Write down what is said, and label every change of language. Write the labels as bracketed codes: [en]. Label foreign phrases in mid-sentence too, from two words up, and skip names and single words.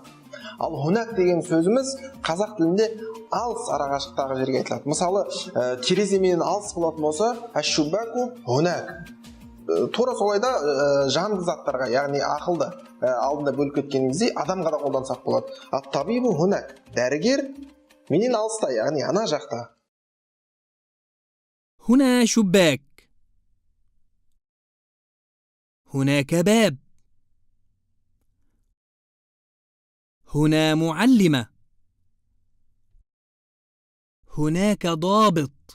[kk] Ал хунак деген сөзіміз қазақ тілінде алыс арақашықтықтағы жерге айтылады. Мысалы, тереземен алыс болатын болса, [ar] الشباك هناك. [kk] Тура солайда жанды заттарға, яғни ақылды алдында бөліп кеткеніміздей адамға да қолдансақ болады. [ar] الطبيب هناك. [kk] Дәрігер менен алыста, яғни ана жақта. [ar] هنا شباك. هناك باب. هنا معلمة. هناك ضابط.